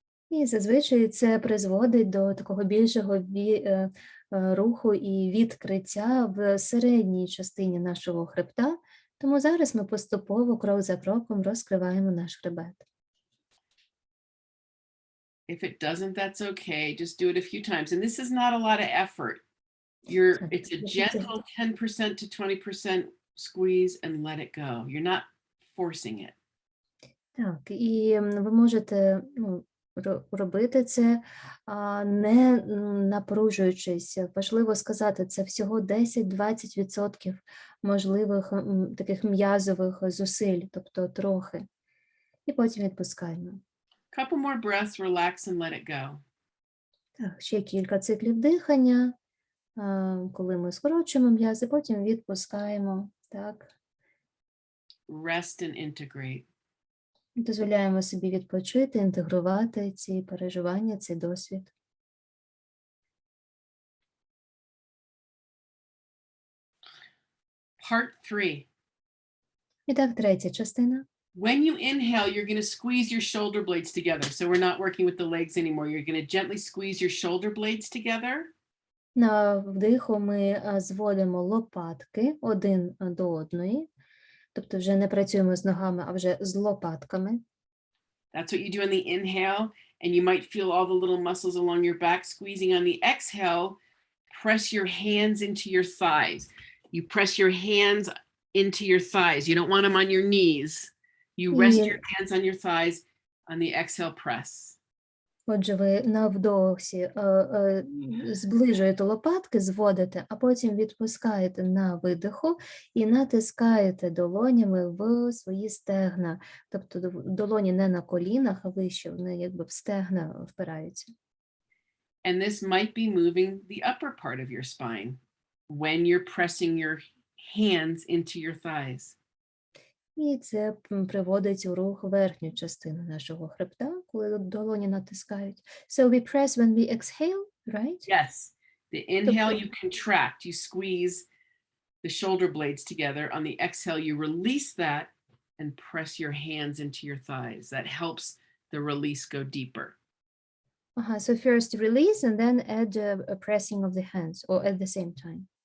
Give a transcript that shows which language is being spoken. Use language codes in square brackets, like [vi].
[uk] І зазвичай це призводить до такого більшого руху і відкриття в середній частині нашого хребта. Тому зараз ми поступово, крок за кроком, розкриваємо наш хребет. [en] If it doesn't, that's okay. Just do it a few times. And this is not a lot of effort. It's a gentle 10% to 20% squeeze and let it go. You're not forcing it. [uk] Так, і ви можете робити це, не напружуючись. Важливо сказати, це всього 10-20% можливих таких м'язових зусиль, тобто трохи. І потім відпускаємо. [en] Couple more breaths, relax and let it go. [uk] Так, ще кілька циклів дихання, коли ми скорочуємо м'язи, потім відпускаємо, так. [en] Rest and integrate. [uk] Дозволяємо собі відпочити, інтегрувати ці переживання, цей досвід. [en] Part 3. [uk] І так, третя частина. [en] When you inhale, you're going to squeeze your shoulder blades together. So we're not working with the legs anymore. You're going to gently squeeze your shoulder blades together. [uk] На вдиху ми зводимо лопатки один до одної. Тобто вже не працюємо з ногами, а вже з лопатками. [en] That's what you do on the inhale. And you might feel all the little muscles along your back squeezing. On the exhale, press your hands into your thighs. You press your hands into your thighs. You don't want them on your knees. You rest your hands on your thighs. On the exhale, press. [uk] Отже, ви на вдохі зближуєте лопатки, зводите, а потім відпускаєте на видиху і натискаєте долонями в свої стегна. Тобто долоні не на колінах, а вище, вони якби в стегна впираються. [en] And this might be moving the upper part of your spine when you're pressing your hands into your thighs. [uk] І це приводить у рух верхню частину нашого хребта, коли долоні натискають. [en] So we press when we exhale, right? Yes. The inhale, you contract, you squeeze the shoulder blades together. On the exhale, you release that and press your hands into your thighs. That helps the release go deeper. So first release and then add a pressing of the hands, or at the same time.